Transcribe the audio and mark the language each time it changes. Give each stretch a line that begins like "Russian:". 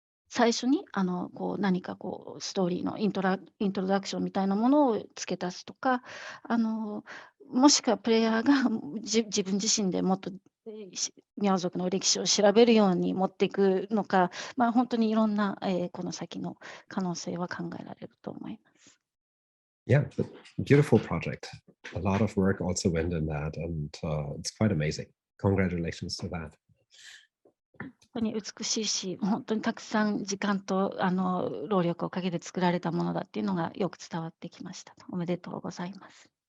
Japanese: 最初に何かストーリーのイントロダクションみたいなものを付け足すとか、もしくはプレイヤーが自分自身でもっとミャオ族の歴史を調べるように持っていくのか、本当にいろんな、この先の可能性は考えられると思います。
English: Yeah, beautiful project. A lot of work also went in that, and it's quite amazing. Congratulations to that.
Japanese: 本当に美しいし、本当にたくさん時間と労力をかけて作られたものだっていうのがよく伝わってきました。おめでとうございます。